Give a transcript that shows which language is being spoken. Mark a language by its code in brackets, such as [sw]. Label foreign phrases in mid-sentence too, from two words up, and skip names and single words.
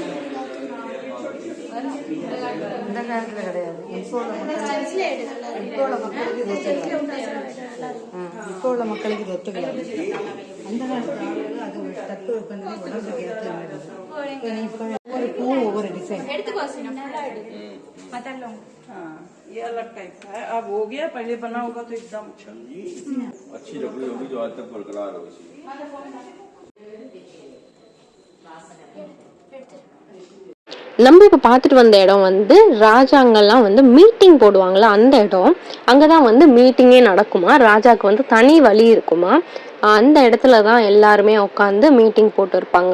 [ta] இப்போ உள்ள மக்களுக்கு இது ஒத்துக்கலாம். அந்த காலத்துல அது ஒரு தத்துவ உடம்புக்கு ஒரு பூ ஒவ்வொரு டிசைன். [hi] ये अलग टाइप का है. अब हो गया, पहले बना होगा तो एकदम अच्छी लकड़ी होगी जो आज तक बरकरार हो. [ta] நம்ம இப்போ பார்த்துட்டு வந்த இடம் வந்து ராஜாங்கெல்லாம் வந்து மீட்டிங் போடுவாங்களா அந்த இடம். அங்கே தான் வந்து மீட்டிங்கே நடக்குமா. ராஜாவுக்கு வந்து தனி வழி இருக்குமா. அந்த இடத்துல தான் எல்லாருமே உட்காந்து மீட்டிங் போட்டு இருப்பாங்க.